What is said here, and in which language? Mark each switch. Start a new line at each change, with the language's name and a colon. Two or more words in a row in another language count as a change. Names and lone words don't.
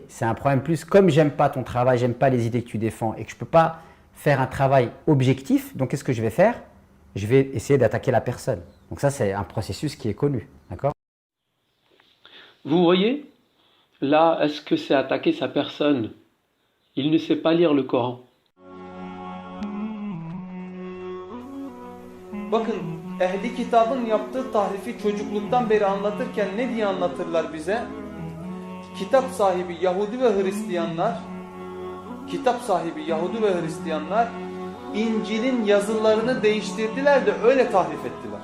French: C'est un problème plus, comme j'aime pas ton travail, j'aime pas les idées que tu défends et que je ne peux pas faire un travail objectif, donc qu'est-ce que je vais faire? Je vais essayer d'attaquer la personne. Donc ça, c'est un processus qui est connu. D'accord? Vous voyez, là, est-ce que c'est attaquer sa personne? Il ne sait pas lire le Coran.
Turkish: Bakın, ehli kitabın yaptığı tahrifi çocukluktan beri anlatırken ne diye anlatırlar bize? Kitap sahibi Yahudi ve Hristiyanlar İncil'in yazılarını değiştirdiler de öyle tahrif ettiler.